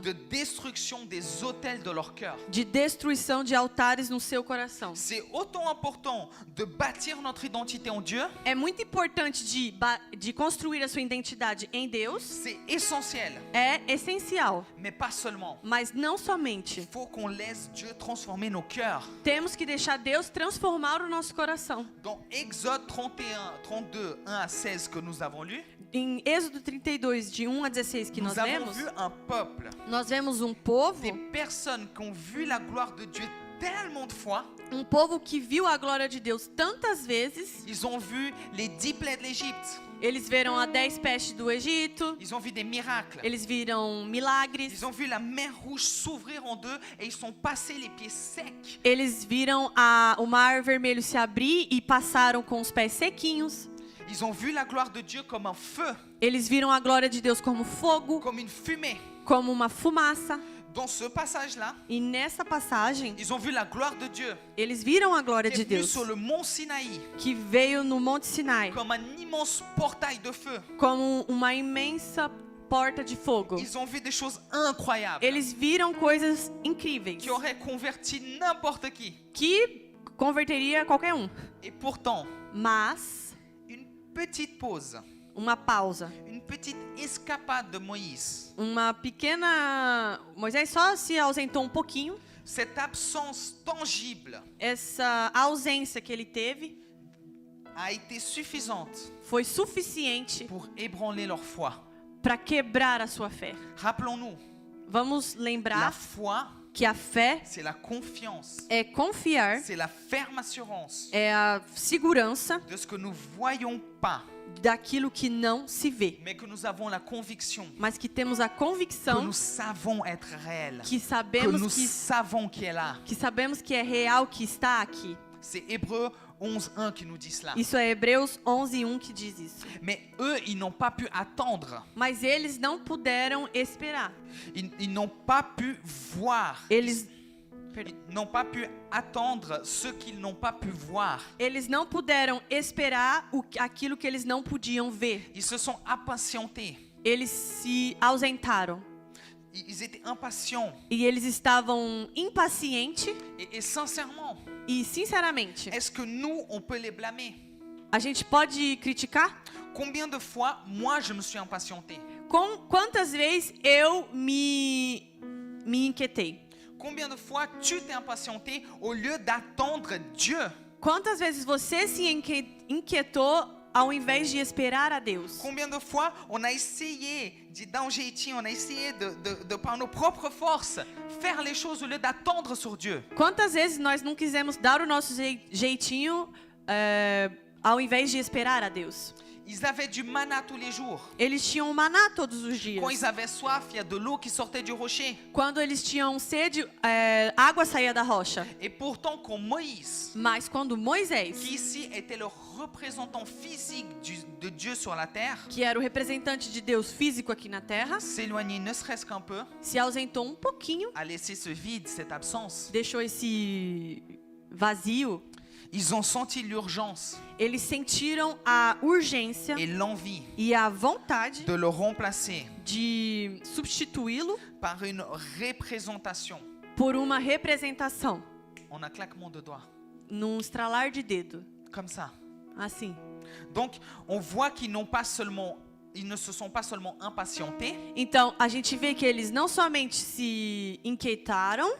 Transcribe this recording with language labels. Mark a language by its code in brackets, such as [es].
[fr] de destruction des autels de leur cœur. [pt] de destruição de altares no seu coração. [fr] C'est autant important de bâtir notre identité en Dieu, [pt] É muito importante de construir a sua identidade em Deus, [fr] c'est essentiel, [pt] é essencial, [fr] mais pas seulement. [pt] mas não somente. [fr] Il faut qu'on laisse Dieu transformer nos cœurs. [pt] Temos que deixar Deus transformar o nosso coração. [fr] Dans Exode 32, 1 à 16 que nous avons lu, [pt] Em Êxodo 32, de 1 a 16 que [fr] nous [pt] nós [fr] avons [pt] lemos, [fr] vu un peuple, [pt] nós vemos um povo, [fr] des personnes qui ont vu la gloire de Dieu tellement de fois. [pt] que viu a glória de Deus tantas vezes. [fr] Ils ont vu les 10 plaies de l'Égypte. [pt] Eles viram a 10 pestes do Egito, [fr] Ils ont vu des miracles. [pt] eles viram milagres, [fr] Ils ont vu la mer rouge s'ouvrir en deux et ils sont passés les pieds secs. [pt] eles viram o mar vermelho se abrir e passaram com os pés sequinhos. [fr] Ils ont vu la gloire de Dieu comme un feu, [pt] Eles viram a glória de Deus como fogo, [fr] comme une fumée. [pt] como uma fumaça. [fr] Dans ce passage-là, [pt] E nessa passagem, [fr] ils ont vu la gloire de Dieu [pt] eles viram a glória [fr] qui [pt] de [fr] est venue [pt] Deus, [fr] sur le mont Sinaï [pt] que veio no Monte Sinai, [fr] comme un immense portail de feu. [pt] como uma imensa porta de fogo. [fr] Ils ont vu des choses incroyables [pt] Eles viram coisas incríveis, [fr] qui auraient converti n'importe qui. [pt] que converteria qualquer um. [fr] Et pourtant, [pt] Mas, [fr] une petite pause, [pt] uma pausa, [fr] une petite escapade de Moïse, [pt] uma pequena... Moisés só se ausentou um pouquinho. [fr] cette absence tangible [pt] Essa ausência que ele teve [fr] a été suffisante [pt] foi suficiente [fr] pour ébranler leur foi. [pt] para quebrar a sua fé. [fr] Rappelons-nous, [pt] Vamos [fr] la [pt] lembrar [fr] foi, [pt] que a fé [fr] c'est la confiance, [pt] é confiar, [fr] c'est la ferme assurance [pt] é a segurança [fr] de ce que nous voyons pas, [pt] daquilo que não se vê, [fr] mais que nous avons la conviction [pt] mas que temos a [fr] que [pt] convicção [fr] nous savons être réel, [pt] que que sabemos [fr] nous savons qui est là. [pt] que é real, que está aqui. [fr] C'est Hébreux 11.1 qui nous dit cela. [pt] Isso é Hebreus 11:1 que diz isso. [fr] Mais eux, ils n'ont pas pu attendre. [pt] Mas eles não puderam esperar. [fr] Ils n'ont pas pu voir. [pt] Eles [fr] Ils n'ont pas pu attendre ce qu'ils n'ont pas pu voir. [pt] Eles não puderam esperar aquilo que eles não podiam ver. [fr] Ils se sont impatientés. [pt] Eles se ausentaram. [fr] Ils étaient impatients. [pt] E eles estavam impacientes. [fr] Et sincèrement, [pt] E, sinceramente, [fr] est-ce que nous, on peut les blâmer? [pt] a gente pode criticar? [fr] Combien de fois, moi, je me suis impatienté? [pt] Quantas vezes eu me inquietei? [fr] Combien de fois tu t'es impatienté au lieu d'attendre Dieu? [pt] Quantas vezes você se inquietou ao invés de esperar a Deus? [fr] Combien de fois on a essayé d'un jeitinho, on a essayé de par nos propres forces, faire les choses au lieu d'attendre sur Dieu? [pt] Quantas vezes nós não quisemos dar o nosso jeitinho ao invés de esperar a Deus? [fr] Ils avaient du manna tous les jours. [pt] Eles tinham maná todos os dias. [fr] Quand ils avaient soif, il y a de l'eau qui sortait du rocher. [pt] Quando eles tinham sede, água saía da rocha. [fr] Et pourtant, quand Moïse, [pt] Mas quando Moisés, [fr] qui ici était le représentant physique de Dieu sur la terre, [pt] que era o representante de Deus físico aqui na terra, [fr] s'éloignait ne serait-ce qu'un peu, [pt] se ausentou um pouquinho, [fr] a laissé ce vide, cette absence. [pt] deixou esse vazio. [fr] Ils ont senti l'urgence [pt] Eles sentiram a urgência [fr] et l'envie [pt] e a vontade [fr] de le remplacer [pt] de substituí-lo [fr] par une représentation [pt] por uma representação, [fr] en un claquement de doigts, [pt] num estralar de dedo, [fr] comme ça. [pt] assim. [fr] Donc, on voit qu'ils ne se sont pas seulement impatientés, [pt] Então, a gente vê que eles não somente se inquietaram,